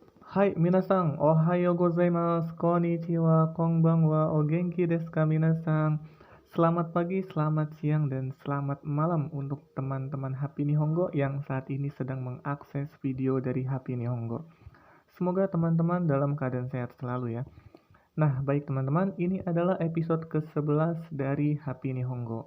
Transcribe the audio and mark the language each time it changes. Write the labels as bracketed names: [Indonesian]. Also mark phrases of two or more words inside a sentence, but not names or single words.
[Japanese] はい皆さん、おはようございます、こんにちは、こんばんは、お元気ですか皆さん. [Indonesian] Selamat pagi, selamat siang, dan selamat malam untuk teman-teman Happy Nihongo yang saat ini sedang mengakses video dari Happy Nihongo. Semoga teman-teman dalam keadaan sehat selalu ya. Nah, baik teman-teman, ini adalah episode ke-11 dari Happy Nihongo.